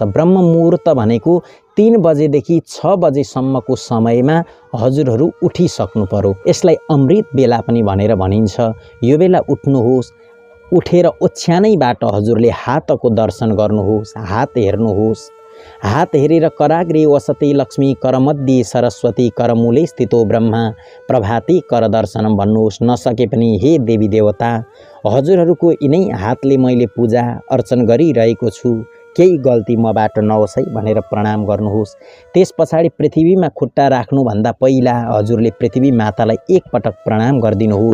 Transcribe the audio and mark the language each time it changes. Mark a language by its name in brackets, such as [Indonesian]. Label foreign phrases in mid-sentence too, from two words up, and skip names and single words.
[Nepali] ब्रह्म मुहुर्त भनेको 3 बजेदेखि 6 बजेसम्मको समयमा हजुरहरू उठिसक्नु पर्यो। यसलाई अमृत बेला पनि भनेर भनिन्छ। यो बेला उठ्नुहोस्। उठेर ओछ्यानैबाट हजुरले हातको दर्शन गर्नुहोस्, हात हेर्नुहोस्। हात हेरेर [Sanskrit] कराग्रे वसते लक्ष्मी, करमध्ये सरस्वती, करमूले स्थितो ब्रह्मा, प्रभाते कर दर्शनम भन्नुहोस्। [Nepali] नसके पनि हे देवी देवता, हजुरहरूको यिनै हातले मैले पूजा अर्चन गरिरहेको छु, केही गल्ती मबाट नहोस् है भनेर प्रणाम गर्नुहोस्। त्यस पछाडि पृथ्वीमा खुट्टा राख्नुभन्दा पहिला हजुरले पृथ्वी मातालाई एक पटक प्रणाम गरिदिनुहोस्।